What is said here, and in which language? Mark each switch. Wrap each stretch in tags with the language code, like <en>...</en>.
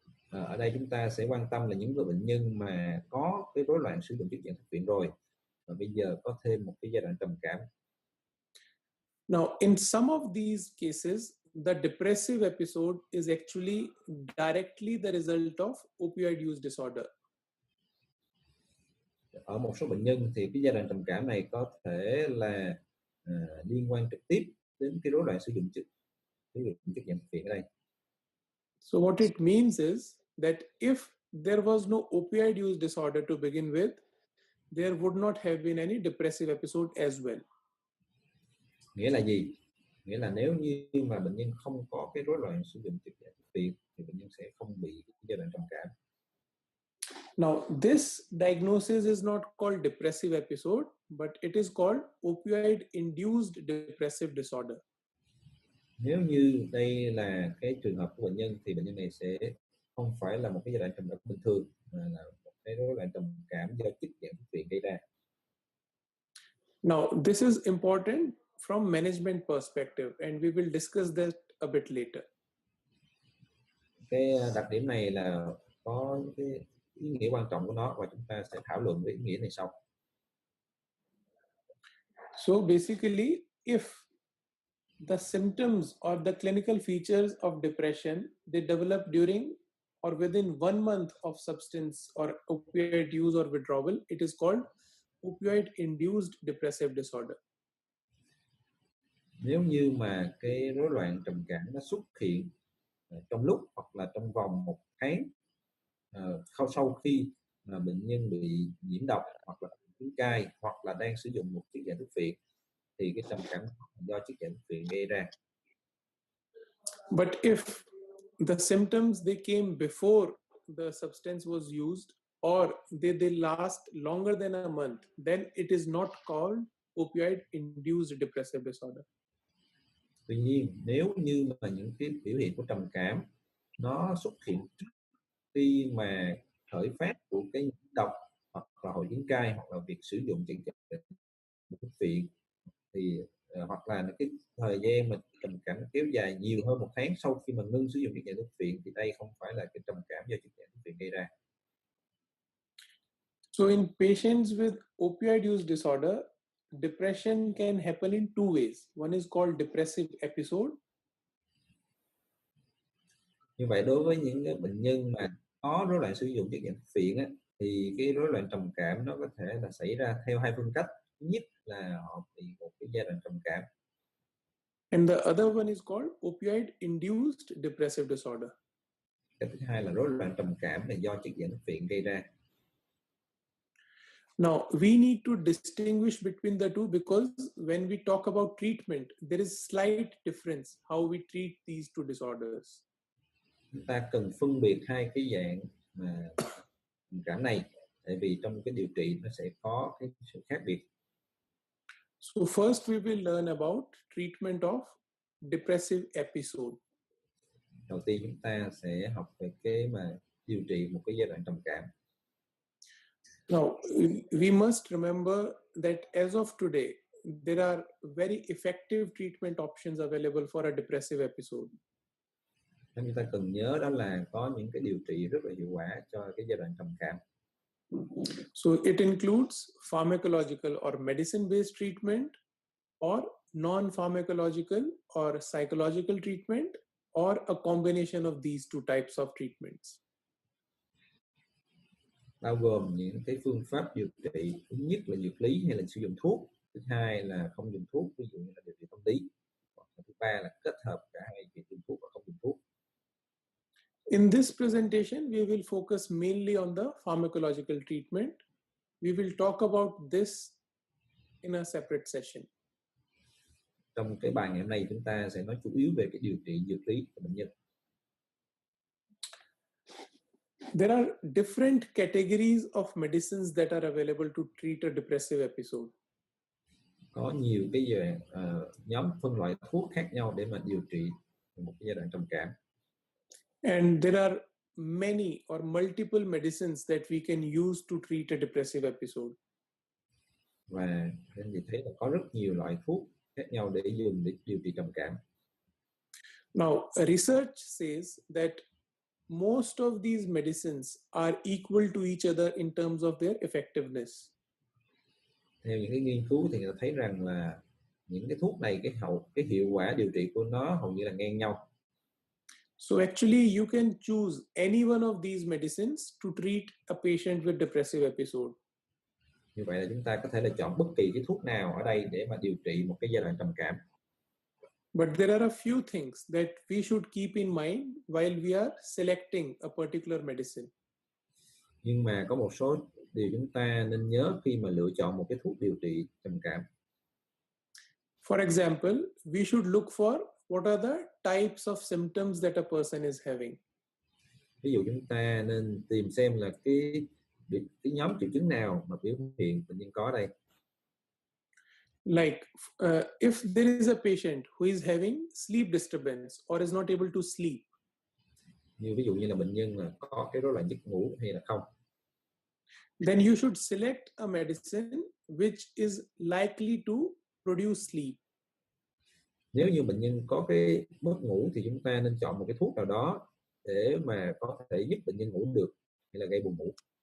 <vi>Ở đây chúng ta sẽ quan tâm là những người bệnh nhân mà có cái rối loạn sử dụng chất dạng thuốc viện rồi, và bây giờ có thêm một cái giai đoạn trầm cảm.</vi> <en>Now, in some of these cases, the depressive episode is actually directly the result of opioid use disorder.</en> <vi>ở một số bệnh nhân thì cái giai đoạn trầm cảm này có thể là liên quan trực tiếp đến cái rối loạn sử dụng chất dạng thuốc phiện ở đây.</vi> <en>So what it means is that if there was no opioid use disorder to begin with, there would not have been any depressive episode as well.</en> <vi>Nghĩa là gì? Nghĩa là nếu như mà bệnh nhân không có cái rối loạn sử dụng chất dạng thuốc phiện thì bệnh nhân sẽ không bị giai đoạn trầm cảm.</vi> <en>Now, this diagnosis is not called depressive episode, but it is called opioid-induced depressive disorder.</en> <vi>Nếu như đây là cái trường hợp của bệnh nhân thì bệnh nhân này sẽ không phải là một cái giai đoạn trầm cảm bình thường, mà là một cái rối loạn trầm cảm do chất dạng thuốc phiện gây ra.</vi> <en>Now, this is important from management perspective, and we will discuss that a bit later.</en> <vi>Cái đặc điểm này là có cái ý nghĩa quan trọng của nó và chúng ta sẽ thảo luận về ý nghĩa này sau.</vi> <en>So basically, if the symptoms or the clinical features of depression, they develop during or within 1 month of substance or opioid use or withdrawal, it is called opioid-induced depressive disorder.</en> <vi>Nếu như mà cái rối loạn trầm cảm nó xuất hiện trong lúc hoặc là trong vòng 1 tháng sau khi mà bệnh nhân bị nhiễm độc hoặc là uống cai hoặc là đang sử dụng một chất dạng thuốc phiện thì cái trầm cảm do chất dạng thuốc phiện gây ra.</vi> <en>But if the symptoms they came before the substance was used or they last longer than a month, then it is not called opioid-induced depressive disorder.</en> <vi>Tuy nhiên nếu như mà những cái biểu hiện của trầm cảm nó xuất hiện trước khi mà khởi phát của cái nhiễm độc hoặc là hội chứng cai hoặc là việc sử dụng chất dạng thuốc phiện thì hoặc là cái thời gian mà trầm cảm kéo dài nhiều hơn 1 tháng sau khi mà ngưng sử dụng chất dạng thuốc phiện thì đây không phải là cái trầm cảm do chất dạng thuốc phiện gây ra.</vi> <en>So in patients with opioid use disorder, depression can happen in 2 ways. One is called depressive episode.</en> <vi>Như vậy đối với những cái bệnh nhân mà có rối loạn sử dụng chất dạng thuốc phiện á, thì cái rối loạn trầm cảm nó có thể là xảy ra theo 2 phương cách. Thứ nhất là họ bị một cái giai đoạn trầm cảm.</vi> <en>And the other one is called opioid-induced depressive disorder.</en> <vi>Cái thứ hai là rối loạn trầm cảm là do chất dạng thuốc phiện gây ra.</vi> <en>Now, we need to distinguish between the two because when we talk about treatment, there is slight difference how we treat these two disorders.</en> <vi>Chúng ta cần phân biệt hai cái dạng trầm cảm này, tại vì trong cái điều trị nó sẽ có cái sự khác biệt.</vi> <en>So first we will learn about treatment of depressive episode.</en> <vi>Đầu tiên chúng ta sẽ học về cái mà điều trị một cái giai đoạn trầm cảm.</vi> <en>Now, we must remember that as of today, there are very effective treatment options available for a depressive episode.</en> <vi>Chúng ta cần nhớ đó là có những cái điều trị rất là hiệu quả cho cái giai đoạn trầm cảm.</vi> <en>So it includes pharmacological or medicine-based treatment, or non-pharmacological or psychological treatment, or a combination of these two types of treatments.</en> <vi>Bao gồm những cái phương pháp điều trị, thứ nhất là dược lý hay là sử dụng thuốc, thứ hai là không dùng thuốc, ví dụ như là điều trị tâm lý, hoặc thứ ba là kết hợp cả hai việc dùng thuốc và không dùng thuốc.</vi> <en>In this presentation, we will focus mainly on the pharmacological treatment. We will talk about this in a separate session.</en> <vi>Trong cái bài ngày hôm nay chúng ta sẽ nói chủ yếu về cái điều trị dược lý của bệnh nhân.</vi> <en>There are different categories of medicines that are available to treat a depressive episode.</en> <vi>Có nhiều cái nhóm phân loại thuốc khác nhau để mà điều trị một cái giai đoạn trầm cảm.</vi> <en>And there are many or multiple medicines that we can use to treat a depressive episode.</en> <vi>Và anh chị thấy là có rất nhiều loại thuốc khác nhau để dùng để điều trị trầm cảm.</vi> <en>Now, research says that most of these medicines are equal to each other in terms of their effectiveness.</en> <vi>Theo những cái nghiên cứu thì người ta thấy rằng là những cái thuốc này cái hiệu quả điều trị của nó hầu như là ngang nhau.</vi> <en>So actually you can choose any one of these medicines to treat a patient with depressive episode.</en> <vi>Như vậy là chúng ta có thể là chọn bất kỳ cái thuốc nào ở đây để mà điều trị một cái giai đoạn trầm cảm.</vi> <en>But there are a few things that we should keep in mind while we are selecting a particular medicine.</en> <vi>Nhưng mà có một số điều chúng ta nên nhớ khi mà lựa chọn một cái thuốc điều trị trầm cảm.</vi> <en>For example, we should look for what are the types of symptoms that a person is having.</en> <vi>Ví dụ chúng ta nên tìm xem là cái nhóm triệu chứng nào mà biểu hiện bệnh nhân có đây.</vi> <en>Like if there is a patient who is having sleep disturbance or is not able to sleep.</en> <vi>Như ví dụ như là bệnh nhân là có cái rối loạn giấc ngủ hay là không.</vi> <en>Then you should select a medicine which is likely to produce sleep.</en> <vi>Nếu như bệnh nhân có cái mất ngủ thì chúng ta nên chọn một cái thuốc nào đó để mà có thể giúp bệnh nhân ngủ được hay là gây buồn ngủ.</vi>